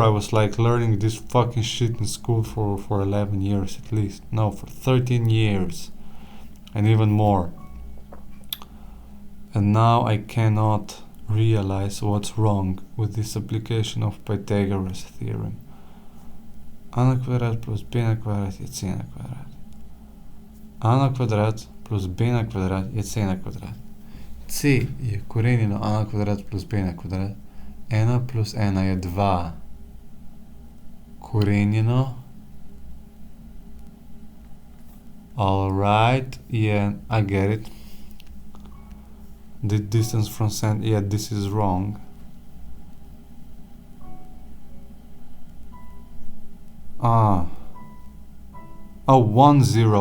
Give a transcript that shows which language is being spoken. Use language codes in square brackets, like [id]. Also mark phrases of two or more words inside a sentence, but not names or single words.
[en] I was like learning this fucking shit in school for 11 years at least. No, for 13 years and even more. And now I cannot realize what's wrong with this application of Pythagoras theorem. [sl] A na kvadrat plus b na kvadrat je c na kvadrat. A na kvadrat plus b na kvadrat je c na kvadrat. C je korenjeno a na kvadrat plus b na kvadrat. 1 plus 1 je 2. Korenjeno. [en] Alright, yeah, I get it. The distance from center, yeah, this is wrong. Oh, 1 0.